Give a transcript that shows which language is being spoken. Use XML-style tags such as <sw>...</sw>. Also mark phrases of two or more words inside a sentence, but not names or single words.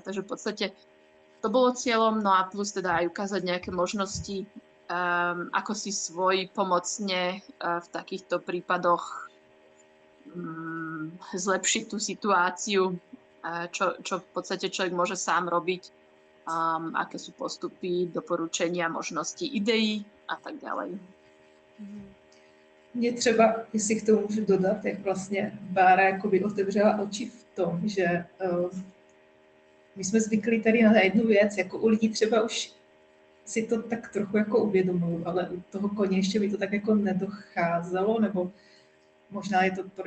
<sk>Takže v podstate to bolo cieľom, no a plus teda aj ukázať nejaké možnosti, ako si svoj pomocne v takýchto prípadoch zlepšiť tú situáciu, čo v podstate človek môže sám robiť, aké sú postupy, doporučenia, možnosti, idei a tak ďalej. Mhm.</sk> <cs>Mě třeba, jestli k tomu můžu dodat, jak vlastně Bára jakoby otevřela oči v tom, že my jsme zvyklí tady na jednu věc, jako u lidí třeba už si to tak trochu jako uvědomují, ale u toho koně ještě mi to tak jako nedocházelo, nebo možná je to pro</cs>